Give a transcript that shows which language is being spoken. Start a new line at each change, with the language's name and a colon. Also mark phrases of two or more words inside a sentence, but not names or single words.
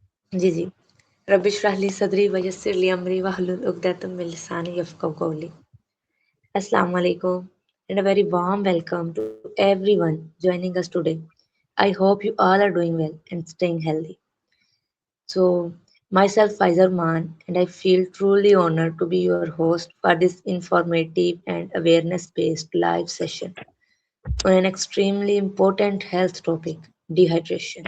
Arabic: जी, जी। رب اشرح لي صدري ويسر لي أمري واحلل عقدة من لساني يفقهوا قولي. السلام عليكم
English: and a very warm welcome to everyone joining us today. I hope you all are doing well and staying healthy. So, myself Faizar Man, and I feel truly honored to be your host for this informative and awareness based live session on an extremely important health topic, dehydration.